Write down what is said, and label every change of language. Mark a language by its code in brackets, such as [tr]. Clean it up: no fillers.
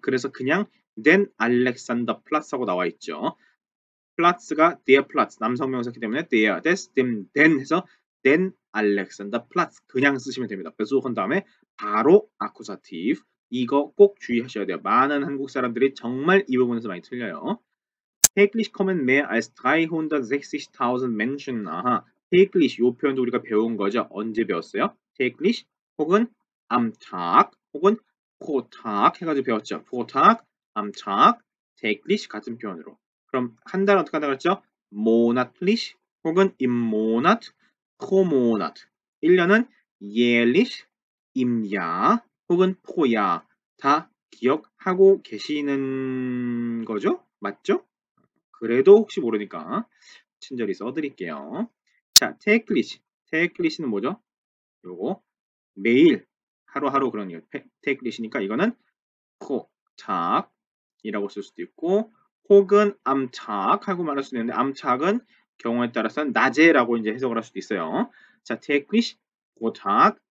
[ko] 그래서 그냥 den Alexanderplatz하고 나와 있죠. 플라츠가 der Platz 남성 명사이기 때문에 der, des, dem, den 해서 den Alexanderplatz 그냥 쓰시면 됩니다. besuchen 다음에 바로 accusative 이거 꼭 주의하셔야 돼요. 많은 한국 사람들이 정말 이 부분에서 많이 틀려요. [de] täglich kommen mehr als 360.000 Menschen. [ko] 아하, täglich 요 표현도 우리가 배운 거죠. 언제 배웠어요? [de] täglich 혹은 am Tag 혹은 pro Tag [ko] 해가지고 배웠죠. [de] pro Tag, am Tag, täglich [ko] 같은 표현으로. 그럼 한 달 어떻게 한다 그랬죠? [de] monatlich 혹은 im Monat, pro Monat. 1년은 jährlich, im Jahr 혹은 pro Jahr. [ko] 다 기억하고 계시는 거죠? 맞죠? 그래도 혹시 모르니까 친절히 써드릴게요. 자, 테이클리시. 테이클리시는 뭐죠? 요거 매일 하루하루 그런 테이클리시니까 이거는 코착이라고 쓸 수도 있고 혹은 암착하고 말할 수도 있는데 암착은 경우에 따라서는 낮에라고 이제 해석을 할 수도 있어요. 자, 테이클리시, 코착,